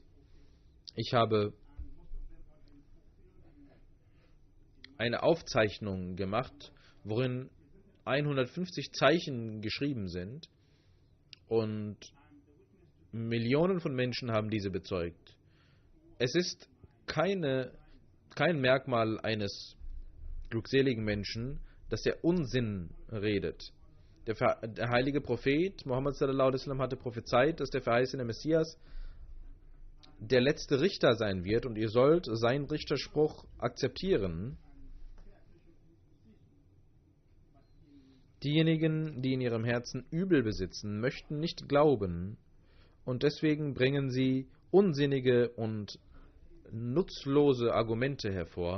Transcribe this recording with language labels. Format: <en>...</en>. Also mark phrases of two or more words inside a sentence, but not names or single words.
<de>Ich habe eine Aufzeichnung gemacht, worin 150 Zeichen geschrieben sind und Millionen von Menschen haben diese bezeugt. Es ist kein Merkmal eines glückseligen Menschen, dass er Unsinn redet. Der heilige Prophet Muhammad</de> <ar>صلى الله عليه وسلم</ar> <de>hatte prophezeit, dass der verheißene Messias der letzte Richter sein wird und ihr sollt seinen Richterspruch akzeptieren. Diejenigen, die in ihrem Herzen Übel besitzen, möchten nicht glauben und deswegen bringen sie unsinnige und nutzlose Argumente hervor.</de>